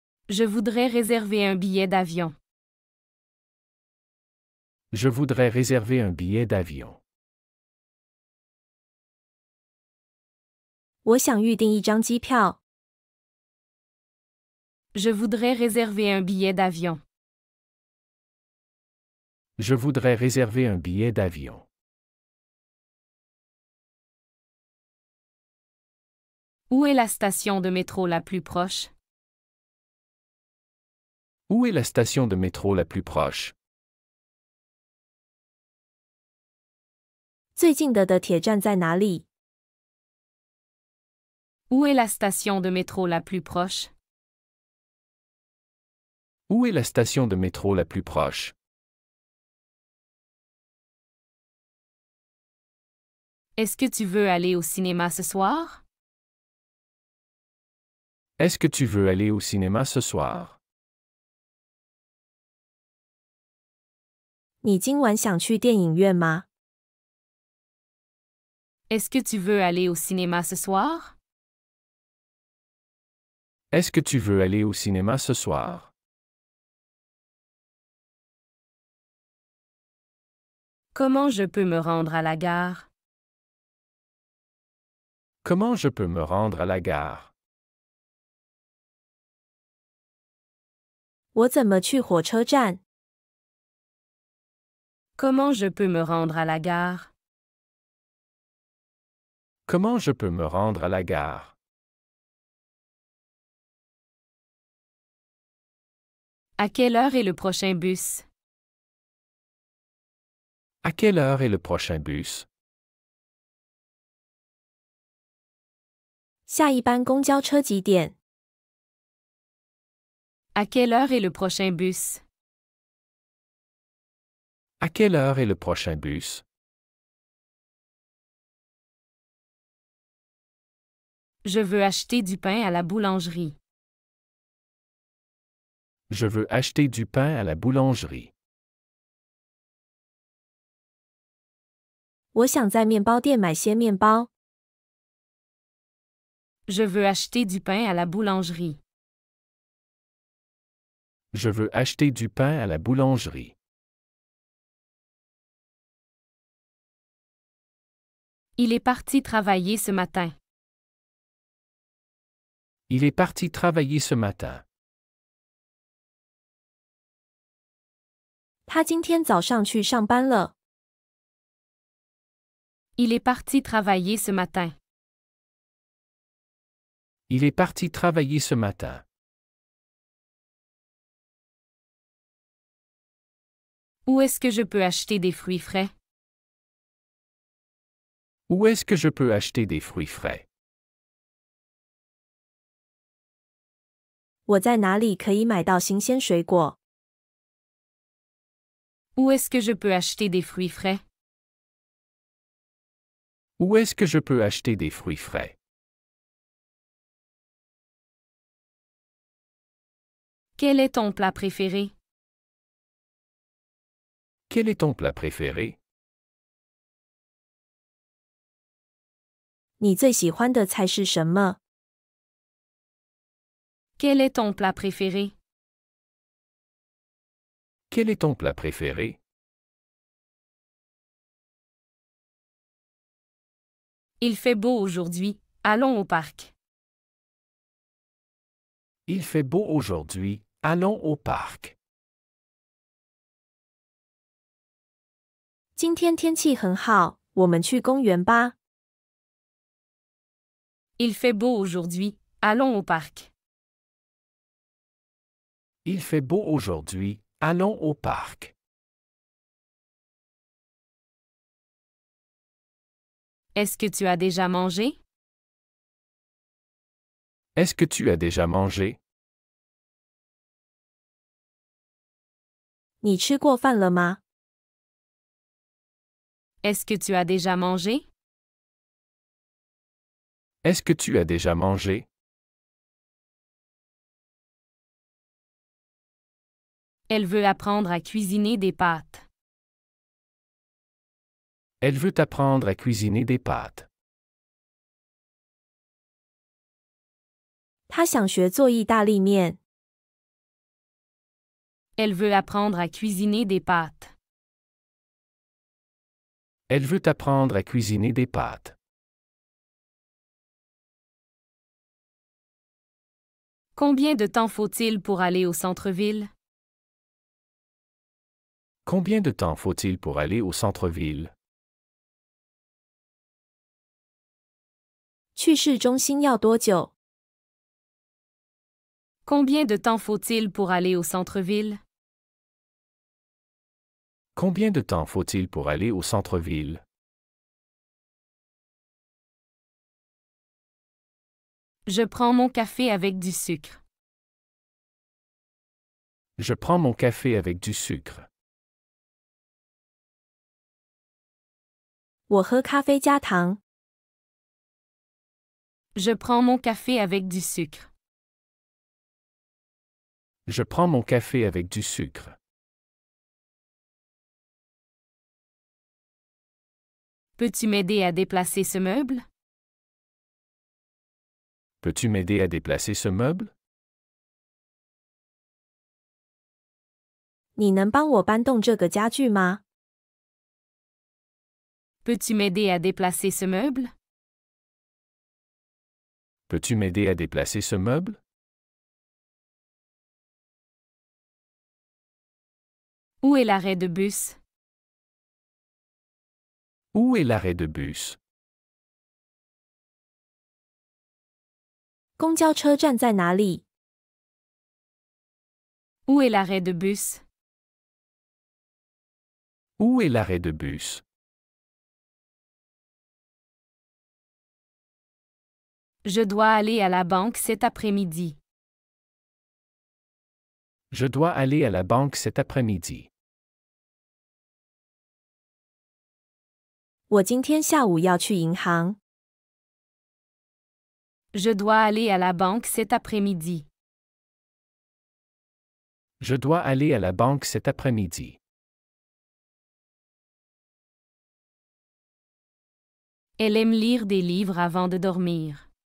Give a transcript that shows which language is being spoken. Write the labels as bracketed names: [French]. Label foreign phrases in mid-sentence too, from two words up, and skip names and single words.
[French] Je voudrais réserver un billet d'avion. Je voudrais réserver un billet d'avion. [Chinese] 我想预订一张机票。 [French] Je voudrais réserver un billet d'avion. Je voudrais réserver un billet d'avion. Où est la station de métro la plus proche? Où est la station de métro la plus proche? [Chinese] 最近的铁站在哪里？ [French] Où est la station de métro la plus proche? Où est la station de métro la plus proche? Est-ce que tu veux aller au cinéma ce soir? Est-ce que tu veux aller au cinéma ce soir? [Chinese] 你今晚想去电影院吗？ [French] Est-ce que tu veux aller au cinéma ce soir? Est-ce que tu veux aller au cinéma ce soir? Comment je peux me rendre à la gare? Comment je peux me rendre à la gare? [Chinese] 我怎么去火车站？ [French] Comment je peux me rendre à la gare? Comment je peux me rendre à la gare? À quelle heure est le prochain bus? À quelle heure est le prochain bus? [Chinese] 下一班公交车几点？ [French] À quelle heure est le prochain bus? À quelle heure est le prochain bus? Je veux acheter du pain à la boulangerie. Je veux acheter du pain à la boulangerie. [Chinese] 我想在面包店买些面包。 [French] Je veux acheter du pain à la boulangerie. Je veux acheter du pain à la boulangerie. Il est parti travailler ce matin. Il est parti travailler ce matin. [Chinese] 他今天早上去上班了。 [French] Il est parti travailler ce matin. Il est parti travailler ce matin. Où est-ce que je peux acheter des fruits frais? Où est-ce que je peux acheter des fruits frais? [Chinese] 我在哪里可以买到新鲜水果？ [French] Où est-ce que je peux acheter des fruits frais? Où est-ce que je peux acheter des fruits frais? Quel est ton plat préféré? Quel est ton plat préféré? [Chinese] 你最喜欢的菜是什么？ [French] Quel est ton plat préféré? Quel est ton plat préféré? Il fait beau aujourd'hui. Allons au parc. Il fait beau aujourd'hui. Allons au parc. [Chinese] 今天天气很好，我们去公园吧。 [French] Il fait beau aujourd'hui. Allons au parc. Il fait beau aujourd'hui. Allons au parc. Est-ce que tu as déjà mangé? Est-ce que tu as déjà mangé? [Chinese] 你吃过饭了吗？ [French] Est-ce que tu as déjà mangé? Est-ce que tu as déjà mangé? Elle veut apprendre à cuisiner des pâtes. Elle veut apprendre à cuisiner des pâtes. [Chinese] 他想学做意大利面。 [French] Elle veut apprendre à cuisiner des pâtes. Elle veut apprendre à cuisiner des pâtes. Combien de temps faut-il pour aller au centre-ville? Combien de temps faut-il pour aller au centre-ville? [Chinese] 去市中心要多久？ [French] Combien de temps faut-il pour aller au centre-ville? Combien de temps faut-il pour aller au centre-ville? Je prends mon café avec du sucre. Je prends mon café avec du sucre. [Chinese] 我喝咖啡加糖。 [French] Je prends mon café avec du sucre. Je prends mon café avec du sucre. Peux-tu m'aider à déplacer ce meuble? Peux-tu m'aider à déplacer ce meuble? [Chinese] 你能帮我搬动这个家具吗？ [French] Peux-tu m'aider à déplacer ce meuble? Peux-tu m'aider à déplacer ce meuble? Où est l'arrêt de bus? Où est l'arrêt de bus? [Chinese] 公交车站在哪里？ [French] Où est l'arrêt de bus? Où est l'arrêt de bus? Je dois aller à la banque cet après-midi. Je dois aller à la banque cet après-midi. [Chinese] 我今天下午要去银行。 [French] Je dois aller à la banque cet après-midi. Je dois aller à la banque cet après-midi. Elle aime lire des livres avant de dormir.